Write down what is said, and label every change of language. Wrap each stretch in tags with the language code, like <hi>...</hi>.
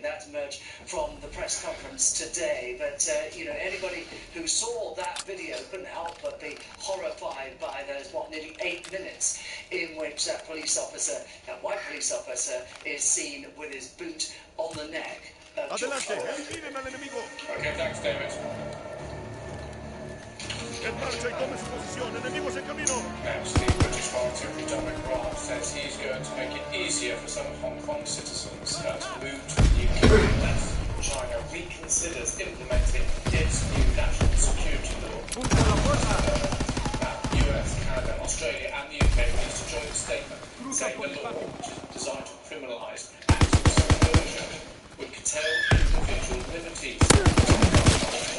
<en>That emerged from the press conference today. But, you know, anybody who saw that video couldn't help but be horrified by those, nearly 8 minutes in which that police officer, that white police officer, is seen with his boot on the neck of George Floyd.</en> <es>Eliminen al enemigo.</es> <en>Okay, thanks, David.</en> <es>En marcha y tome su posición. Enemigos en camino.</es> <en>Now, the British Foreign Secretary Dominic Raab says he's going to make it easier for some Hong Kong citizens to move to the UK unless China reconsiders implementing its new national security law. US, Canada, Australia and the UK released a joint statement saying the law, which is designed to criminalise active subversion, would curtail individual liberties.</en>